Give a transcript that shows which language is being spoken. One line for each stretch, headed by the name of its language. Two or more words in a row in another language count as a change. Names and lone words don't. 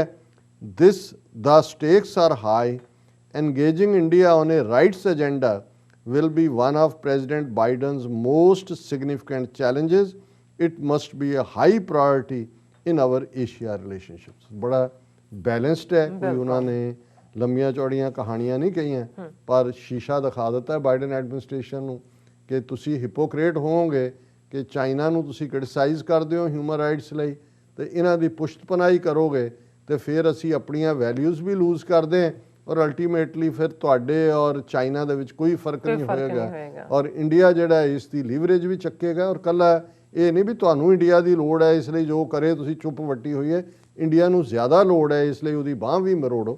English: This the stakes are high. Engaging India on a rights agenda will be one of President Biden's most significant challenges. It must be a high priority in our Asia relationships।
Hindi: बड़ा balanced है, कोई उन्होंने लंबियां चौड़ियां कहानियां नहीं कही हैं पर शीशा दिखा
Punjabi: ਦਿੱਤਾ ਹੈ ਬਾਈਡਨ ਐਡਮਿਨਿਸਟ੍ਰੇਸ਼ਨ ਨੂੰ ਕਿ ਤੁਸੀਂ ਹਿਪੋਕਰੇਟ ਹੋਵੋਗੇ ਕਿ ਚਾਈਨਾ ਨੂੰ ਤੁਸੀਂ ਕ੍ਰਿਟਿਸਾਈਜ਼ ਕਰਦੇ ਹੋ
English: human rights
Punjabi: ਲਈ ਤੇ ਇਹਨਾਂ ਦੀ ਪੁਸ਼ਤਪਨਾਹੀ ਕਰੋਗੇ ਤੇ ਫਿਰ ਅਸੀਂ ਆਪਣੀਆਂ ਵੈਲਿਊਜ਼ ਵੀ ਲੂਜ਼ ਕਰਦੇ ਹਾਂ ਔਰ ਅਲਟੀਮੇਟਲੀ ਫਿਰ ਤੁਹਾਡੇ ਔਰ ਚਾਈਨਾ ਦੇ ਵਿੱਚ ਕੋਈ ਫਰਕ ਨਹੀਂ ਹੋਏਗਾ ਔਰ ਇੰਡੀਆ ਜਿਹੜਾ ਇਸ ਦੀ ਲੀਵਰੇਜ ਵੀ ਚੱਕੇਗਾ ਔਰ ਕੱਲਾ ਇਹ ਨਹੀਂ ਵੀ ਤੁਹਾਨੂੰ ਇੰਡੀਆ ਦੀ ਲੋੜ ਹੈ ਇਸ ਲਈ ਜੋ ਕਰੇ ਤੁਸੀਂ ਚੁੱਪ ਵੱਟੀ ਹੋਈ ਹੈ, ਇੰਡੀਆ ਨੂੰ ਜ਼ਿਆਦਾ ਲੋੜ ਹੈ ਇਸ ਲਈ ਉਹਦੀ ਬਾਂਹ ਵੀ ਮਰੋੜੋ।